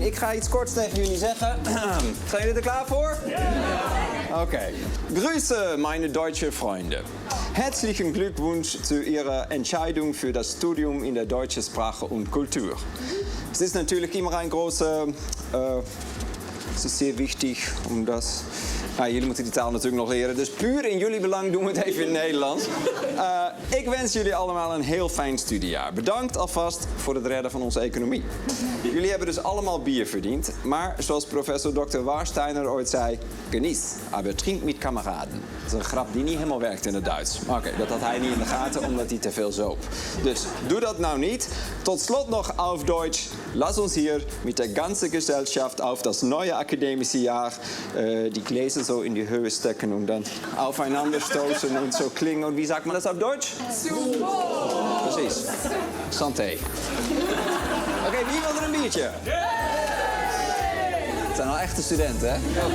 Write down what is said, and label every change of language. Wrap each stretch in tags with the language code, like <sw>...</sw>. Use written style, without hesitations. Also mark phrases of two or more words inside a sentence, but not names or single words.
<nl>Ik ga iets korts tegen jullie zeggen. Zijn jullie er klaar voor? Ja! Okay.</nl> <de>Grüße, meine deutsche Freunde. Herzlichen Glückwunsch zu Ihrer Entscheidung für das Studium in der deutschen Sprache und Kultur. Es ist natürlich immer ein großer... es ist sehr wichtig, um das...</de> <nl>jullie moeten die taal natuurlijk nog leren, dus puur in jullie belang doen we het even in het Nederlands. Ik wens jullie allemaal een heel fijn studiejaar. Bedankt alvast voor het redden van onze economie. Jullie hebben dus allemaal bier verdiend, maar zoals professor Dr. Warsteiner ooit zei...</nl> <de>Genieß, aber trink mit Kameraden.</de> <nl>Dat is een grap die niet helemaal werkt in het Duits. Maar oké, dat had hij niet in de gaten, omdat hij te veel zoop. Dus doe dat nou niet. Tot slot nog</nl> <de>auf Deutsch. Lass uns hier mit der ganzen Gesellschaft auf das neue akademische Jahr die Gläser so in die Höhe stecken und dann aufeinander stoßen und so klingen. Und wie sagt man das auf Deutsch? Super!</de> <nl>Precies. Santé. Oké, wie wil er een biertje? Het zijn al echte studenten, hè?</nl>